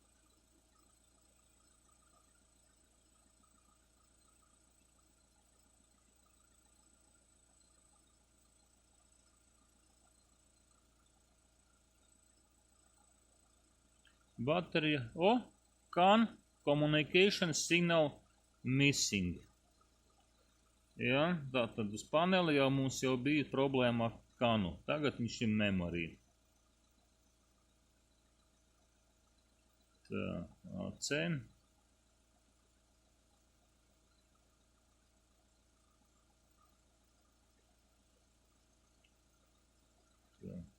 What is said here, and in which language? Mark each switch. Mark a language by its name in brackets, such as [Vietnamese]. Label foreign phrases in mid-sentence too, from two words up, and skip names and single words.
[Latvian] Baterija, [English] CAN communication signal missing. [Latvian] Jā, tātad uz paneli jau mums jau bija problēma ar CANu. Tagad viņš ir memory. Tā, AC. Tā.